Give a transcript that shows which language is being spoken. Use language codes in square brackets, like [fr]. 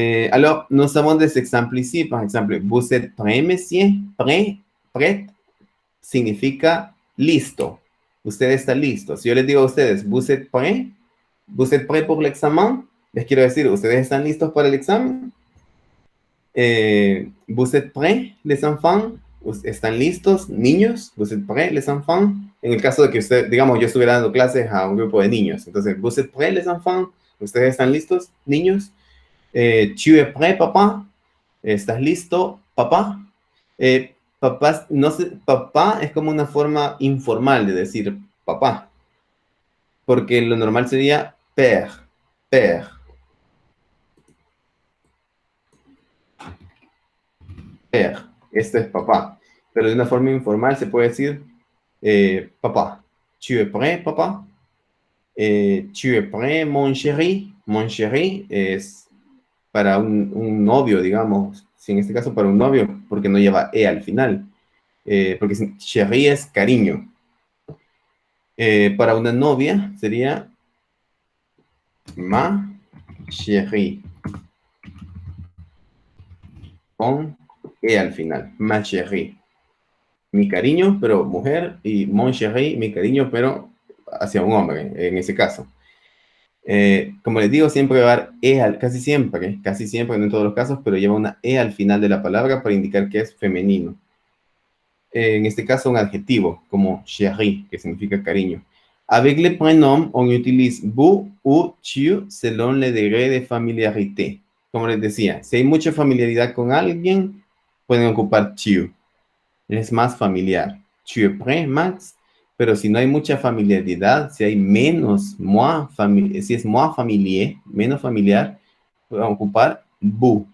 [fr] Alors, nous avons des exemples ici. Par exemple, vous êtes prêt, monsieur? [es] Prêt, prêt significa listo. Usted está listo. Si yo les digo a ustedes, [fr] vous êtes prêt? Vous êtes prêt pour l'examen? [es] Les quiero decir, ¿ustedes están listos para el examen? [fr] Vous êtes prêts, les enfants? [es] ¿Están listos, niños? [fr] Vous êtes prêts, les enfants? [es] En el caso de que usted, digamos, yo estuviera dando clases a un grupo de niños. [fr] Entonces, vous êtes prêts, les enfants? [es] ¿Ustedes están listos, niños? [fr] Tu es prêt, papá? [es] ¿Estás listo, papá? Papá, no sé, papá es como una forma informal de decir papá. Porque lo normal sería père, père. Père, este es papá. Pero de una forma informal se puede decir papá. [fr] Tu es prêt, papá? Tu es prêt, mon chéri? [es] Mon chéri es para un novio, digamos. Si en este caso para un novio, porque no lleva E al final. Porque chéri es cariño. Para una novia sería ma chérie. Con E al final. Ma chérie. Mi cariño, pero mujer, y mon chéri, mi cariño, pero hacia un hombre, en ese caso. Como les digo, siempre va a dar E casi siempre, no en todos los casos, pero lleva una E al final de la palabra para indicar que es femenino. En este caso, un adjetivo, como chéri, que significa cariño. [fr] Avec les prénoms, on utilise vous ou tu selon le degré de familiarité. [es] Como les decía, si hay mucha familiaridad con alguien, pueden ocupar tu. Es más familiar. [fr] Tu es prêt, Max? [es] Pero si no hay mucha familiaridad, si hay menos, si es moins familiar, menos familiar, pueden ocupar vous.